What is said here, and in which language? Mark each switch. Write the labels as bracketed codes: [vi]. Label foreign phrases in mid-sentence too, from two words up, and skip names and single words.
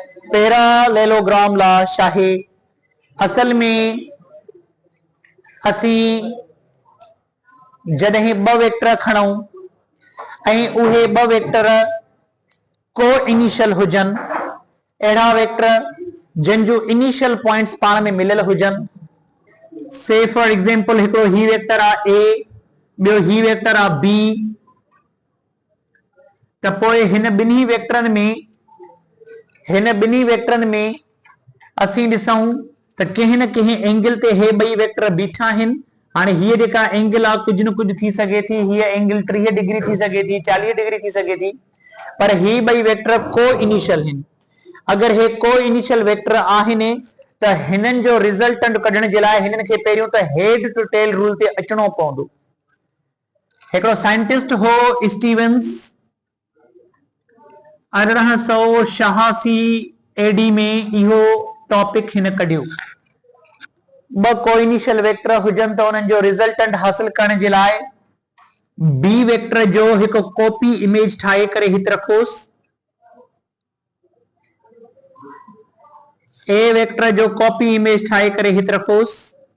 [sd] पैरालेलोग्राम ला शाहे असल में असी जॾहिं ॿ वेक्टर खणूं ऐं उहे ॿ वेक्टर को इनिशियल हुजन, अहिड़ा वेक्टर जिन जो [en] initial points [sd] पाण में मिलियल हुजन। [en] say for example [sd] हिकिड़ो ही वेक्टर आ ए, ॿियो ही वेक्टर आ बी, त पोइ हिन ॿिन्ही वेक्टरनि में असीं ॾिसूं त कंहिं न कंहिं एंगल ते हे ॿई वेक्टर बीठा आहिनि। हाणे हीअ जेका एंगल आहे कुझु न कुझु थी सघे थी, हीअ एंगल 30 डिग्री थी सघे थी, 40 डिग्री थी सघे थी, पर ही ॿई वेक्टर को इनिशियल आहिनि। अगर हे [en] co-initial vector [sd] आहिनि त हिननि जो रिजल्टेंट कढण जे लाइ हिननि खे पहिरियों त [en] head to tail rule [sd] ते अचणो पवंदो। हिकिड़ो साइंटिस्ट हो स्टीवंस, 1886 एडी में इहो टॉपिक हिन कढियो। ॿ [en] co-initial vector [sd] हुजन त उन्हनि जो रिजल्टेंट हासिल करण जे लाइ बी वेक्टर जो हिकु [en] copy image [sd] ठाहे करे हित रखोसि, ए वेक्टर जो [en] copy image [sd] ठाहे करे हित रखोसि।